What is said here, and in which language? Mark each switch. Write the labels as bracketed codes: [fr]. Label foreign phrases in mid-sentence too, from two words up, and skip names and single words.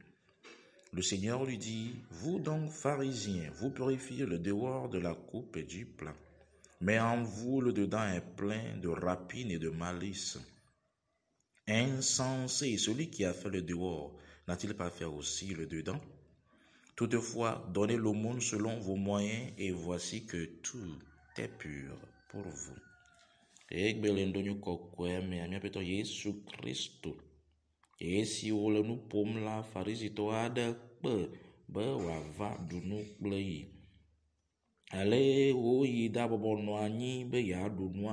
[fr] Le Seigneur lui dit, « Vous donc, pharisiens, vous purifiez le dehors de la coupe et du plat, mais en vous le dedans est plein de rapine et de malice. Insensé, celui qui a fait le dehors, n'a-t-il pas fait aussi le dedans? Toutefois, donnez l'aumône selon vos moyens, et voici que tout est pur pour vous. [ee] » Egbelendonyo kokwe me amiapeto Yesu Kristo. Esi wole nu pom la farisito ade kpe be wava ɖu nu kple yi. Ale woyi da bɔbɔnɔ anyi be yeaɖu nua.